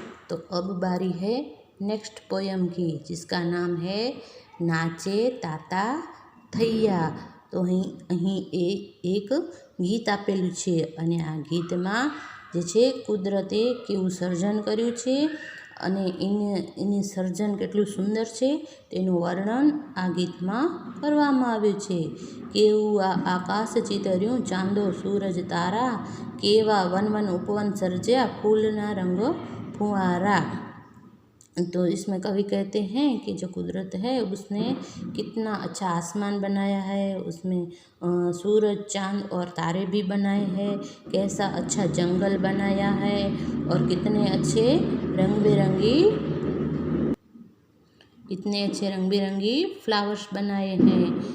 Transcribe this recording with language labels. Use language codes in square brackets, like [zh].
[hi] तो अब बारी है नेक्स्ट पोयम की, जिसका नाम है नाचे ताता थैया। [gu] तो અહીં એક ગીત આપેલું છે અને આ ગીતમાં જે છે કુદરતે કેવું સર્જન કર્યું છે અને એની સર્જન કેટલું સુંદર છે તેનું વર્ણન આ ગીતમાં કરવામાં આવ્યું છે। કેવું આ આકાશ ચિતર્યું ચાંદો સૂરજ તારા, કેવા વન વન ઉપવન સર્જ્યા ફૂલના રંગ फुआरा। [hi] तो इसमें कवि कहते हैं कि जो कुदरत है उसने कितना अच्छा आसमान बनाया है, उसमें सूरज चांद और तारे भी बनाए हैं, कैसा अच्छा जंगल बनाया है और कितने अच्छे रंग बिरंगी फ्लावर्स बनाए हैं।